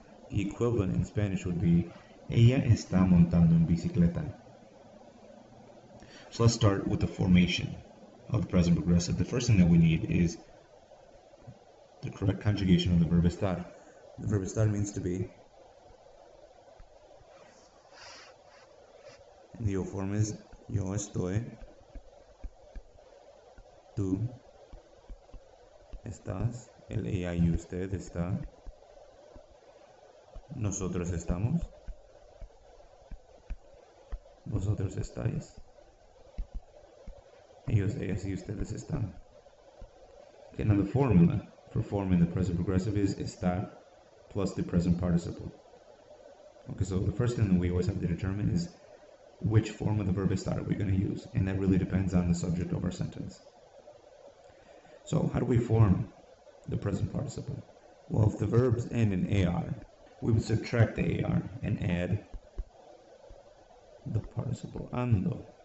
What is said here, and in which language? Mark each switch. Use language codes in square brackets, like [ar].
[en] The equivalent in Spanish would be, [es] ella está montando en bicicleta. [en] So let's start with the formation of the present progressive. The first thing that we need is the correct conjugation of the verb estar. The verb estar means to be. And the form is [es] yo estoy, tú estás, el ella y usted está, nosotros estamos, vosotros estáis, ellos, ellas y ustedes están. [en] Okay, now the formula for forming the present progressive is estar plus the present participle. Okay, so the first thing that we always have to determine is which form of the verb estar are we going to use, and that really depends on the subject of our sentence. So how do we form the present participle? Well, if the verbs end in AR, we would subtract the AR and add the participle ando.